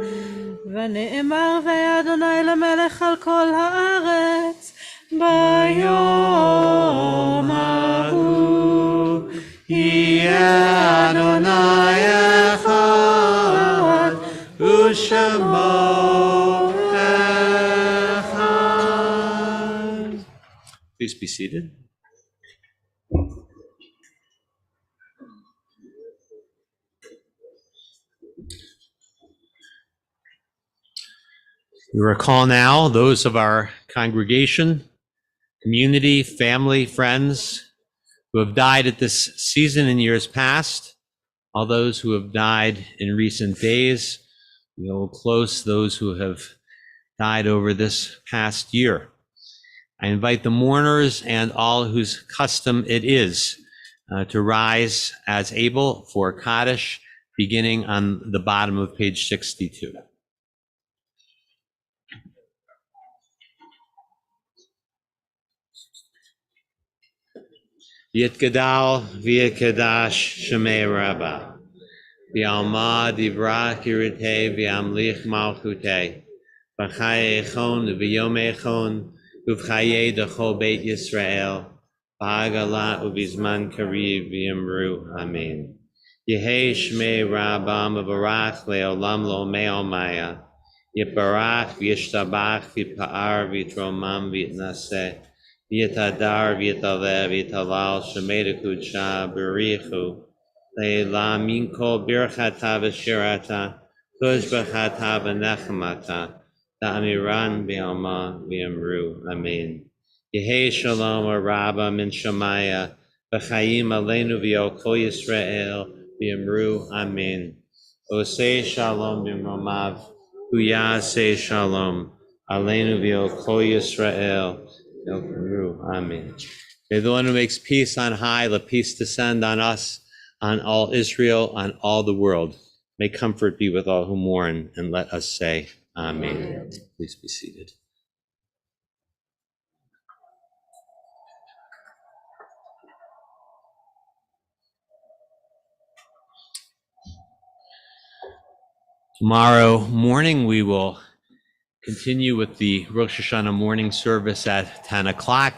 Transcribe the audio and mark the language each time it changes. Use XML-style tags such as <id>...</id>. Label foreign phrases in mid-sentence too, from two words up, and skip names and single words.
<he>ונאמר ואדוני למלך על כל הארץ ביום ההוא יהיה אדוני אחד ושמו אחד.</he> <en>Please be seated. We recall now those of our congregation, community, family, friends who have died at this season in years past, all those who have died in recent days. We hold close those who have died over this past year. I invite the mourners and all whose custom it is to rise as able for Kaddish, beginning on the bottom of page 62.</en> <arc>יתגדל ויתקדש שמיה רבא בעלמא די ברא כרעותיה וימליך מלכותיה בחייכון וביומיכון ובחיי דכל בית ישראל בעגלא ובזמן קריב ואמרו אמן. יהא שמיה רבא מברך לעלם ולעלמי עלמיא יתברך וישתבח ויתפאר ויתרומם ויתנשא ויתהדר ויתעלה ויתהלל שמיה דקודשא בריך הוא לעלא מן כל ברכתא ושירתא תשבחתא ונחמתא דאמירן בעלמא ואמרו אמן. יהא שלמא רבא מן שמיא וחיים עלינו ועל כל ישראל ואמרו אמן.</arc> <he>עושה שלום במרומיו הוא יעשה שלום עלינו ועל כל ישראל. Amen.</he> <en>May the one who makes peace on high, let peace descend on us, on all Israel, on all the world. May comfort be with all who mourn, and let us say Amen. Please be seated. Tomorrow morning, we will continue with the Rosh Hashana morning service at 10 o'clock.</en>